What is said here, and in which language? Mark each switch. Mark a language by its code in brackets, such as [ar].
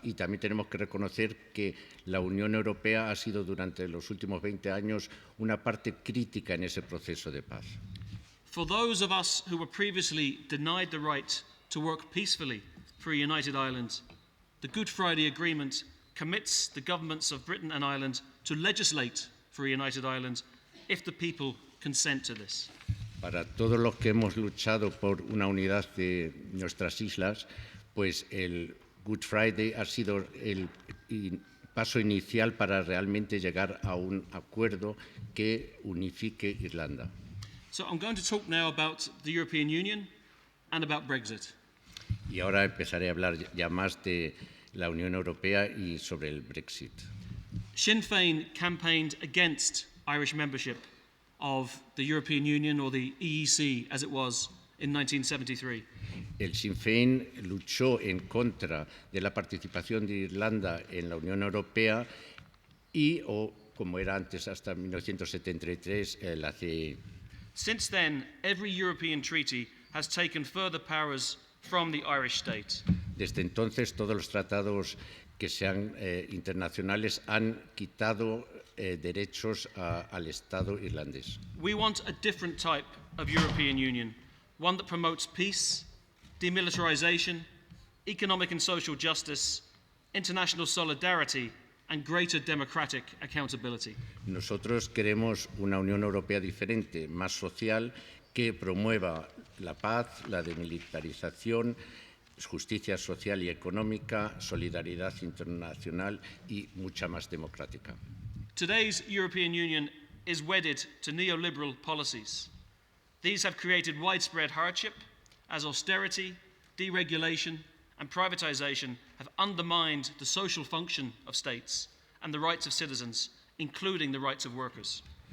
[es] Y también tenemos que reconocer que la Unión Europea ha sido durante los últimos 20 años una parte crítica en ese proceso de paz. [en] For those of us who were previously denied the right to work peacefully for a united Ireland, the Good Friday Agreement commits the governments of Britain and Ireland to legislate for a united Ireland if the people consent to this. [es] Para todos los que hemos luchado por una unidad de nuestras islas, pues el Good Friday ha sido el paso inicial para realmente llegar a un acuerdo que unifique Irlanda. [en] So I'm going to talk now about the European Union and about Brexit. [es] Y ahora empezaré a hablar ya más de la Unión Europea y sobre el Brexit. [en] Sinn Féin campaigned against Irish membership of the European Union, or the EEC as it was in 1973. [es] El Sinn Féin luchó en contra de la participación de Irlanda en la Unión Europea y, o como era antes hasta 1973, la CEE. [en] Since then, every European treaty has taken further powers from the Irish state. [es] Desde entonces, todos los tratados que sean internacionales han quitado derechos al Estado irlandés. [en] We want a different type of European Union, one that promotes peace, demilitarization, economic and social justice, international solidarity, and greater democratic accountability. [es] Nosotros queremos una Unión Europea diferente, más social, que promueva la paz, la demilitarización, justicia social y económica, solidaridad internacional y mucha más democrática. [en] Today's European Union is wedded to neoliberal policies. These have created widespread hardship as austerity, deregulation, and privatization have undermined the social function of states and the rights of citizens, including the rights of workers.